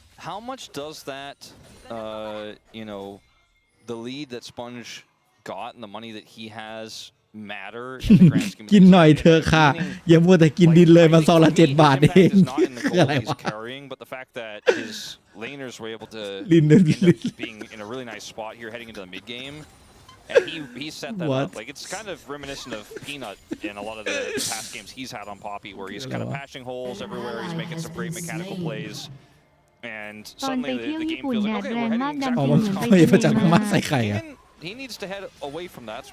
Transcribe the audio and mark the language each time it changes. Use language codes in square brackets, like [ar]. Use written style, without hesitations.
[en] How much does that the lead that Sponge got and the money that he has matter in the grand scheme [th] กินหน่อยเธอค่ะอย่ามัวแต่กินดินเลยมันซองละ7 บาทเองคืออะไรวะ [en] but the fact that his laners were able to end up being in a really nice spot here heading into the mid game and he set that up like it's kind of reminiscent of Peanut in a lot of the past games he's had on Poppy where he's kind of patching holes everywhere he's making some great mechanical plays and suddenly the game feels like okay we're heading exactly He needs to head away from that.